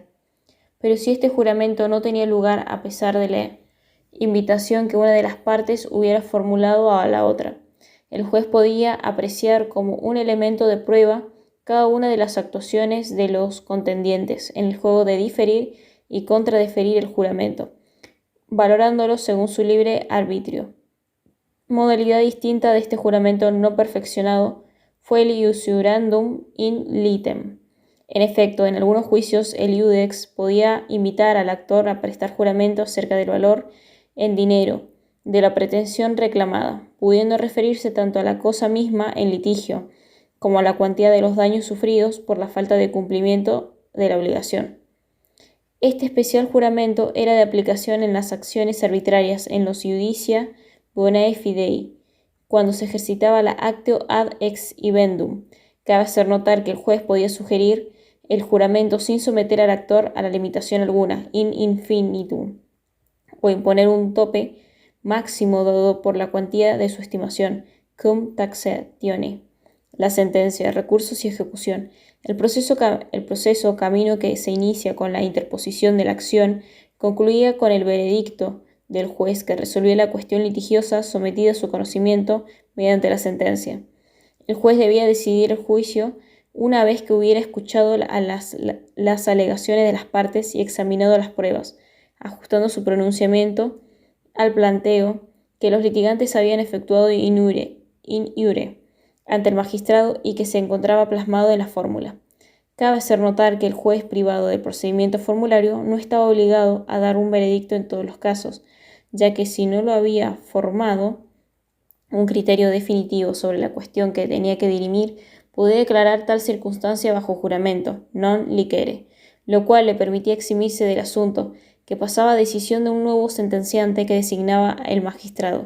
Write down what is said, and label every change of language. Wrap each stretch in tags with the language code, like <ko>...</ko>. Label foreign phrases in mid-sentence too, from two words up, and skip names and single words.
<es>Pero si este juramento no tenía lugar a pesar de la invitación que una de las partes hubiera formulado a la otra, el juez podía apreciar como un elemento de prueba cada una de las actuaciones de los contendientes en el juego de diferir y contradeferir el juramento, valorándolos según su libre arbitrio. Modalidad distinta de este juramento no perfeccionado fue el</es> <la>iusurandum in litem.</la> <es>En efecto, en algunos juicios el iudex podía invitar al actor a prestar juramento acerca del valor en dinero de la pretensión reclamada, pudiendo referirse tanto a la cosa misma en litigio como a la cuantía de los daños sufridos por la falta de cumplimiento de la obligación. Este especial juramento era de aplicación en las acciones arbitrarias en los</es> <la>iudicia bonae fidei,</la> <es>cuando se ejercitaba la</es> <la>actio ad ex ibendum.</la> <es>Cabe hacer notar que el juez podía sugerir el juramento sin someter al actor a la limitación alguna,</es> <la>in infinitum,</la> <es>o imponer un tope máximo dado por la cuantía de su estimación,</es> <la>cum taxatione.</la> <es>La sentencia, recursos y ejecución. El proceso camino que se inicia con la interposición de la acción concluía con el veredicto del juez que resolvía la cuestión litigiosa sometida a su conocimiento mediante la sentencia. El juez debía decidir el juicio una vez que hubiera escuchado las alegaciones de las partes y examinado las pruebas, ajustando su pronunciamiento al planteo que los litigantes habían efectuado</es> <la>in iure</la> <es>ante el magistrado y que se encontraba plasmado en la fórmula. Cabe hacer notar que el juez privado del procedimiento formulario no estaba obligado a dar un veredicto en todos los casos, ya que si no lo había formado un criterio definitivo sobre la cuestión que tenía que dirimir, podía declarar tal circunstancia bajo juramento,</es> <la>non licere,</la> <es>lo cual le permitía eximirse del asunto, que pasaba a decisión de un nuevo sentenciante que designaba el magistrado.</es>